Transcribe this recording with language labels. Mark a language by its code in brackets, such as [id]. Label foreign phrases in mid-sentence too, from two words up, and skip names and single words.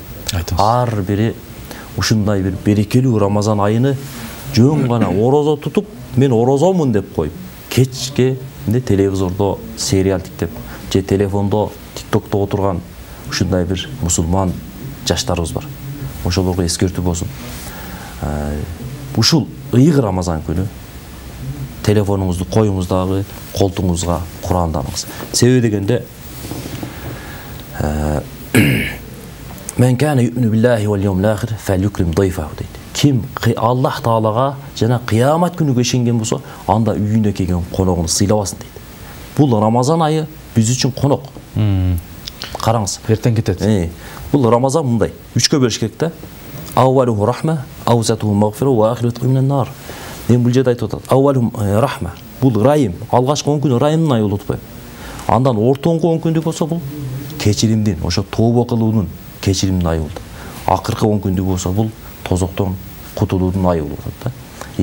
[ky] Ар бири ушундай бир берекелүү Рамазан айыны жөн гана орозо тутуп, мен орозомун деп коюп, кечке телевизордо сериал тиктеп, же телефондо, тиктокто отурган ушундай бир мусулман жаштарыбыз бар. Ошолорго эскертүү болсун. Ушул ыйык Рамазан күнү телефонуңузду коюңуз дагы, колтуңузга Куранды алыңыз. Себеби дегенде [ar] من كان يؤمن بالله واليوم الآخر فليكرم ضيفه дейт. [ky] Ким Аллах Таалага жана кыямат күнүгө ишенген болсо, анда үйүнө келген коногун сыйлабасын дейт. Бул Рамазан айы биз үчүн конок. Караңыз, эртең кетет. Бул Рамазан мындай, үчкө бөлүш керек да. [ar] أوله رحمة وأوسطه مغفرة و آخره من النار. [ky] Мен бул жерде айтып атат. [ar] أوله رحمة. [ky] Бул райым, алгачкы 10 күнү райымдын айы болуп атпайбы? Андан ортоңку 10 күндүк болсо бул кечиримдин, ошо тооба кылуунун кечиримдин айы болду. Акыркы 10 күндүк болсо бул тозоктон кутулуудун айы болуп атат да.